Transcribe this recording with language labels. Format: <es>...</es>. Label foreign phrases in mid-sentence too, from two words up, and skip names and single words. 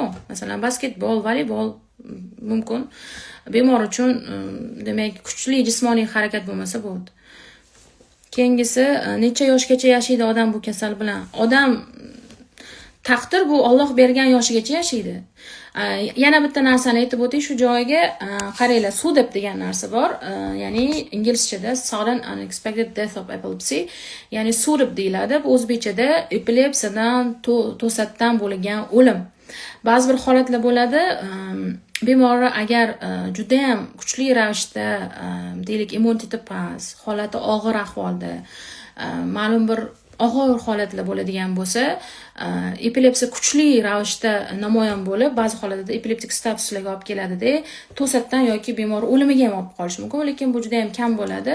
<uz>Masalan, basketbol, voleybol mumkin. Bemor uchun demak kuchli jismoniy harakat bo'lmasa bo'ldi. Keyingisi necha yoshgacha yashaydi odam bu kasal bilan? Odam taqdir bu Alloh bergan yoshigacha yashaydi. Yana bitta narsani aytib o'tay shu joyiga, qaranglar, SUDEP degan narsa bor.</uz> <en>Ya'ni inglizchada sudden unexpected death of epilepsy,</en> <uz>ya'ni SUDEP deyiladi. Bu o'zbekchada epilepsiyadan to'satdan bo'lgan o'lim. Ba'zi bir holatlar bo'ladi, bemor agar juda ham kuchli ravishda, deylik, immuniteti past, holati og'ir ahvolda, ma'lum bir og'ir holatlar bo'ladigan bo'lsa, epilepsiya kuchli ravishda namoyon bo'lib, ba'zi holatlarda epileptik statuslarga olib keladi-da, to'satdan yoki bemor o'limiga ham olib qolishi mumkin, lekin bu juda ham kam bo'ladi.</uz>